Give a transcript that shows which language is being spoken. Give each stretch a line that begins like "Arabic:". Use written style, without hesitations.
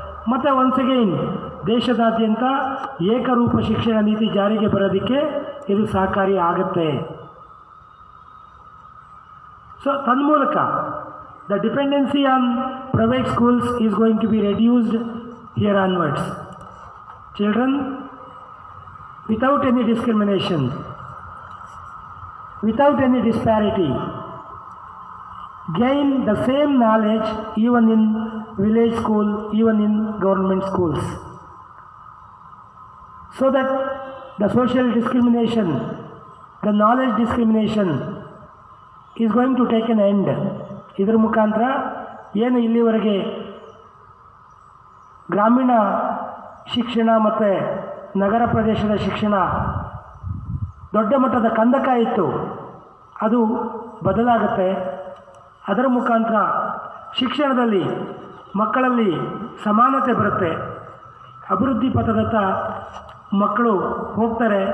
Kannada: ಮತ್ತು once again ದೇಶದಾದ್ಯಂತ ಏಕರೂಪ ಶಿಕ್ಷಣ ನೀತಿ ಜಾರಿಗೆ ಬರೋದಕ್ಕೆ ಇದು ಸಹಕಾರಿ ಆಗುತ್ತೆ.
English: So ತನ್ಮೂಲಕ the dependency on private schools is going to be reduced here onwards. Children without any discrimination, without any disparity, gain the same knowledge even in village school, even in government schools, so that the social discrimination, the knowledge discrimination is going to take an end.
Kannada: ಇದರ ಮುಖಾಂತರ ಏನು ಇಲ್ಲಿವರೆಗೆ ಗ್ರಾಮೀಣ ಶಿಕ್ಷಣ ಮತ್ತು ನಗರ ಪ್ರದೇಶದ ಶಿಕ್ಷಣ ದೊಡ್ಡ ಮಟ್ಟದ ಕಂದಕ ಇತ್ತು, ಅದು ಬದಲಾಗುತ್ತೆ. ಅದರ ಮುಖಾಂತರ ಶಿಕ್ಷಣದಲ್ಲಿ ಮಕ್ಕಳಲ್ಲಿ ಸಮಾನತೆ ಬರುತ್ತೆ, ಅಭಿವೃದ್ಧಿ ಪಥದತ್ತ ಮಕ್ಕಳು ಹೋಗ್ತಾರೆ.